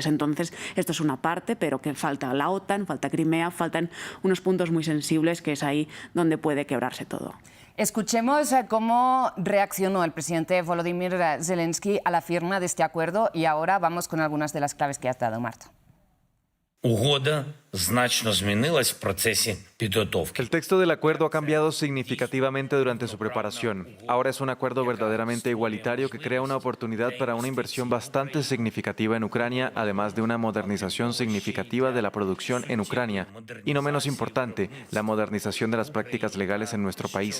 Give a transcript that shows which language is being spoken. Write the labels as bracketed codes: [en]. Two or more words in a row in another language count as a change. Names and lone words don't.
[es] Entonces, esto es una parte, pero que falta la OTAN, falta Crimea, faltan unos puntos muy sensibles, que es ahí donde puede quebrarse todo. Escuchemos cómo reaccionó el presidente Volodymyr Zelensky a la firma de este acuerdo y ahora vamos con algunas de las claves que has dado, Marta. [uk] Угода значно змінилась в процесі підготовки. [es] El texto del acuerdo ha cambiado significativamente durante su preparación. Ahora es un acuerdo verdaderamente igualitario que crea una oportunidad para una inversión bastante significativa en Ucrania, además de una modernización significativa de la producción en Ucrania. Y no menos importante, la modernización de las prácticas legales en nuestro país.